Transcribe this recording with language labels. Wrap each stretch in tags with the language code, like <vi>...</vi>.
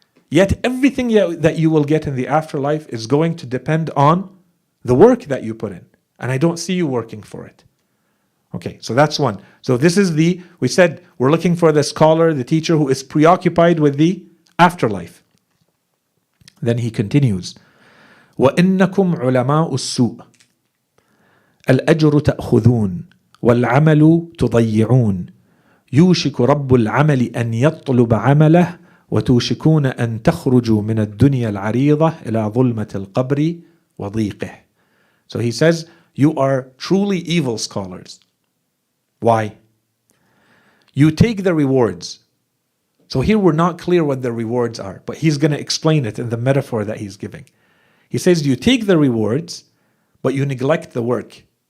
<en>Yet everything that you will get in the afterlife is going to depend on the work that you put in. And I don't see you working for it. Okay, so that's one. So this is we said we're looking for the scholar, the teacher who is preoccupied with the afterlife. Then he continues,</en> <ar>وَإِنَّكُمْ عُلَمَاءُ السُّوءِ الْأَجْرُ تَأْخُذُونَ وَالْعَمَلُ تُضَيِّعُونَ يوشك رب العمل أن يطلب عمله وتوشكون أن تخرجوا من الدنيا العريضة إلى ظلمة القبر وضيقه.</ar> <en>So he says, you are truly evil scholars. Why? You take the rewards. So here we're not clear what the rewards are, but he's going to explain it in the metaphor that he's giving. He says, you take the rewards, but you neglect the work.</en>